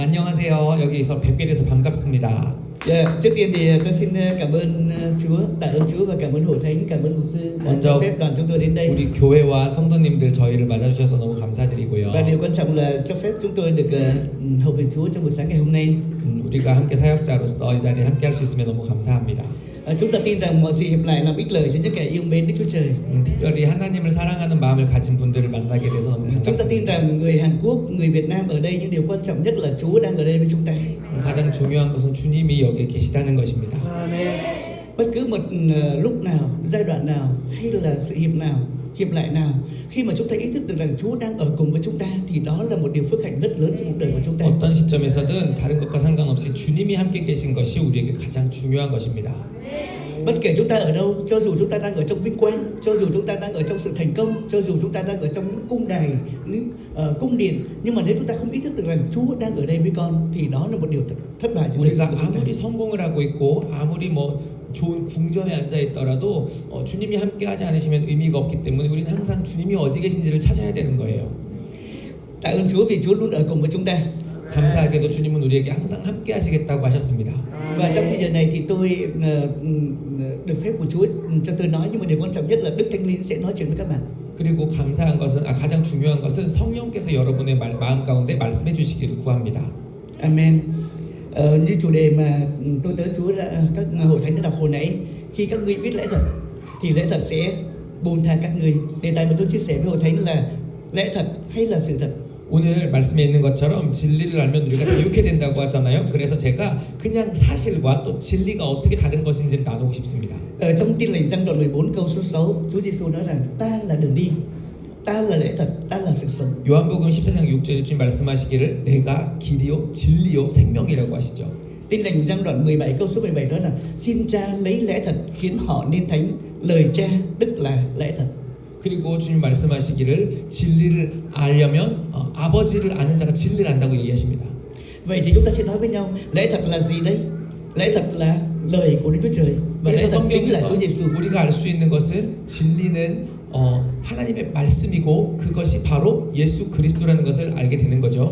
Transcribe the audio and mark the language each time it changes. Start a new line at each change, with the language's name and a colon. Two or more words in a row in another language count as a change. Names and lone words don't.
Korean: 안녕하세요. 여기서 뵙게 돼서 반갑습니다.
Vietnamese: Trước tiên thì tôi xin cảm ơn Chúa, tạ ơn Chúa và cảm ơn Hội Thánh, cảm ơn mục sư đã cho phép đoàn chúng tôi đến đây.
Korean: 우리 교회와 성도님들 저희를 맞아주셔서 너무 감사드리고요.
Vietnamese: Và điều quan trọng là cho phép chúng tôi được hầu việc Chúa trong buổi sáng ngày hôm nay.
Korean: 우리가 함께 사역자로서 이 자리에 함께 할 수 있으면 너무 감사합니다.
Vietnamese: Chúng ta tin rằng mọi sự hiệp lại làm ích lợi cho những kẻ yêu mến Đức Chúa Trời.
Korean: 특별히 하나님을 사랑하는 마음을 가진 분들을 만나게 돼서 너무
Vietnamese: Chúng ta tin
Korean: 반갑습니다.
Vietnamese: rằng người Hàn Quốc, người Việt Nam ở đây, nhưng điều quan trọng nhất là Chúa đang ở đây với chúng ta.
Korean: 가장 중요한 것은 주님이 여기에 계시다는 것입니다.
Vietnamese: Bất cứ một lúc nào, giai đoạn nào hay là sự hiệp lại nào, khi mà chúng ta ý thức được rằng Chúa đang ở cùng với chúng ta thì đó là một điều phước hạnh rất lớn trong cuộc đời của chúng ta.
Korean: 어떤 시점에서든 다른 것과 상관없이 주님이 함께 계신 것이 우리에게 가장 중요한 것입니다.
Vietnamese: Bất kể chúng ta ở đâu, cho dù chúng ta đang ở trong vinh quang, cho dù chúng ta đang ở trong sự thành công, cho dù chúng ta đang ở trong những cung đài, những cung điện, nhưng mà nếu chúng ta không ý thức được rằng Chúa đang ở đây với con thì đó là một điều thất bại.
Korean: 우리가 아무리 성공을 하고 있고 아무리 좋은 궁전에 앉아 있더라도 주님이 함께하지 않으시면 의미가 없기 때문에 우리는 항상 주님이 어디 계신지를 찾아야 되는 거예요.
Vietnamese: Tạ ơn Chúa vì Chúa luôn ở cùng với chúng ta.
Korean: 감사하게도 주님은 우리에게 항상 함께하시겠다고 하셨습니다.
Vietnamese: Và trong thời giờ này thì tôi được phép của Chúa cho tôi nói, nhưng mà điều quan trọng nhất là Đức Thánh Linh sẽ nói chuyện với các bạn.
Korean: 그리고 감사한 것은 가장 중요한 것은 성령께서 여러분의 마음 가운데 말씀해 주시기를 구합니다. Amen.
Vietnamese: Như chủ đề mà tôi tớ Chúa các hội thánh đã đọc hồi nãy, khi các ngươi biết lẽ thật thì lẽ thật sẽ buông tha các ngươi. Đề tài mà tôi chia sẻ với hội thánh là lẽ thật hay là sự thật.
Korean: 오늘 말씀에 있는 것처럼 진리를 알면 우리가 자유케 된다고 하잖아요. 그래서 제가 그냥 사실과 또 진리가 어떻게 다른 것인지를 나누고 싶습니다.
Vietnamese: Ở trong Tin Lành Giăng đoạn 14 câu số 6, Chúa Giêsu nói rằng ta là đường đi, ta là lẽ thật, ta là sự sống.
Korean: 요한복음 14장 6절에 주님 말씀하시기를 내가 길이요 진리요 생명이라고 하시죠.
Vietnamese: Tin Lành Giăng đoạn 17 câu số 17 nói rằng xin Cha lấy lẽ thật khiến họ nên thánh, lời Cha tức là lẽ thật.
Korean: 그리고 주님 말씀하시기를 진리를 알려면 아버지를 아는 자가 진리를 안다고 얘기하십니다.
Vietnamese: Vậy thì chúng ta sẽ nói với nhau lẽ thật là gì đây? Lẽ thật là lời của Đức Chúa Trời và lẽ
Korean: 그래서
Vietnamese: thật chính là
Korean: 성경에서
Vietnamese: Chúa Giêsu.
Korean: 우리가 알 수 있는 것은 진리는 하나님의 말씀이고 그것이 바로 예수 그리스도라는 것을 알게 되는 거죠.